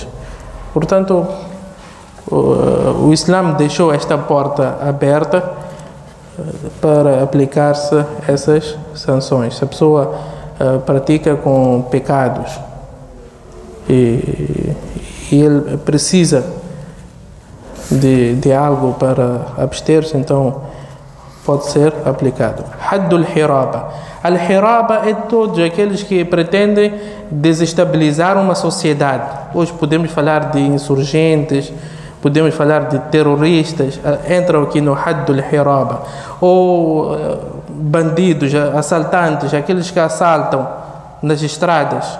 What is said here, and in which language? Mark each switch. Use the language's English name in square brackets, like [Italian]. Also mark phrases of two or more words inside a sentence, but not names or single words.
[Portuguese] Portanto, o Islã deixou esta porta aberta para aplicar-se essas sanções. Se a pessoa pratica com pecados e ele precisa de algo para abster-se, então pode ser aplicado. [Arabic] حد الحرابة. [Portuguese] Al-Hiraba é todos aqueles que pretendem desestabilizar uma sociedade. Hoje podemos falar de insurgentes, podemos falar de terroristas, entram aqui no [Arabic] حد الحرابة. [Portuguese] Ou bandidos, assaltantes, aqueles que assaltam nas estradas.